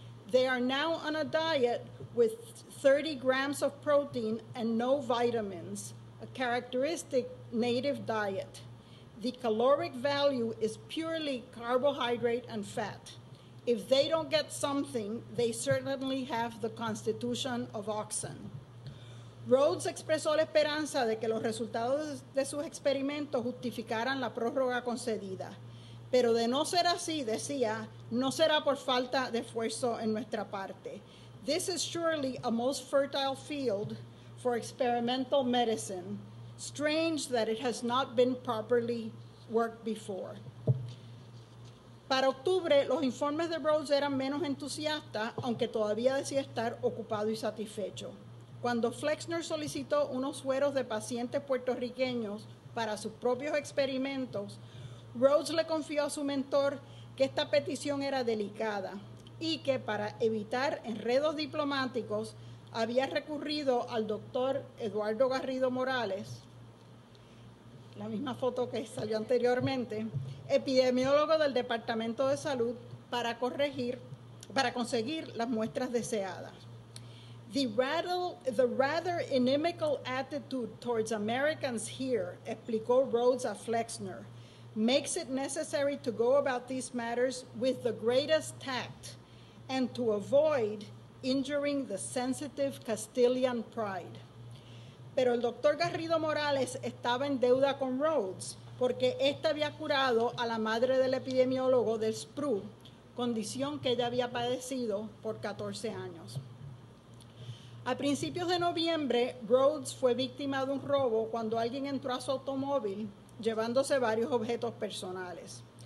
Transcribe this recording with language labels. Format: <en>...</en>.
<en>They are now on a diet with 30 grams of protein and no vitamins, a characteristic native diet. The caloric value is purely carbohydrate and fat. If they don't get something, they certainly have the constitution of oxen.</en> <es>Rhodes expresó la esperanza de que los resultados de sus experimentos justificaran la prórroga concedida. Pero de no ser así, decía, no será por falta de esfuerzo en nuestra parte.</es> <en>This is surely a most fertile field for experimental medicine. Strange that it has not been properly worked before.</en> <es>Para octubre, los informes de Rhodes eran menos entusiastas, aunque todavía decía estar ocupado y satisfecho. Cuando Flexner solicitó unos sueros de pacientes puertorriqueños para sus propios experimentos, Rhodes le confió a su mentor que esta petición era delicada y que para evitar enredos diplomáticos había recurrido al doctor Eduardo Garrido Morales, la misma foto que salió anteriormente, epidemiólogo del Departamento de Salud, para conseguir las muestras deseadas.</es> <en>The rather inimical attitude towards Americans here,</en> <es>explicó Rhodes a Flexner,</es> <en>makes it necessary to go about these matters with the greatest tact and to avoid injuring the sensitive Castilian pride.</en> <es>Pero el doctor Garrido Morales estaba en deuda con Rhodes porque éste había curado a la madre del epidemiólogo del SPRU, condición que ella había padecido por 14 años. A principios de noviembre, Rhodes fue víctima de un robo cuando alguien entró a su automóvil llevándose varios objetos personales.</es>